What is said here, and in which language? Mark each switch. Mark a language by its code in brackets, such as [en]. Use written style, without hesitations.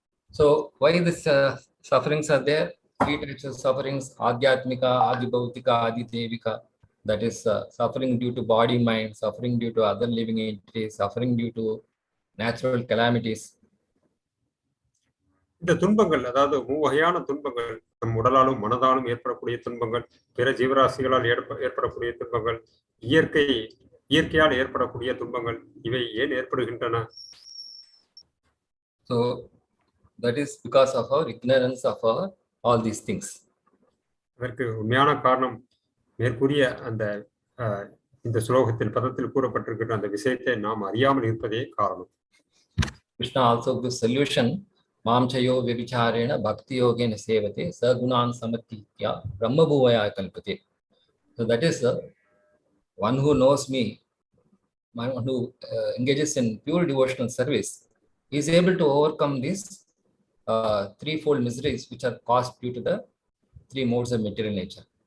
[en] So why this sufferings are there? Three types of sufferings: adhyatmika, adhibhautika, adhidevika. That is suffering due to body, mind, suffering due to other living entities, suffering due to natural calamities. [ta] இந்த துன்பங்கள், அதாவது மூவகையான துன்பங்கள், நம் உடலாலும் மனதாலும் ஏற்படக்கூடிய துன்பங்கள், பிற ஜீவராசிகளால் ஏற்படக்கூடிய துன்பங்கள், இயற்கையால் ஏற்படக்கூடிய துன்பங்கள், இவை ஏன் ஏற்படுகின்றன? [en] So that is because of our ignorance of all these things. [ta] அதற்கு உண்மையான காரணம் மேற்கூறிய அந்த இந்த ஸ்லோகத்தில் பதத்தில் கூறப்பட்டிருக்கிற அந்த விஷயத்தை நாம் அறியாமல் இருப்பதே காரணம். [en] Kṛṣṇa also gives solution. [sa] Māṁ-chayo vyabhicārena bhakti-yogena sevate sa-gunān samatitya brahma-bhuvaya kalpate. [en] So that is one who knows me, one who engages in pure devotional service, is able to overcome these threefold miseries which are caused due to the three modes of material nature.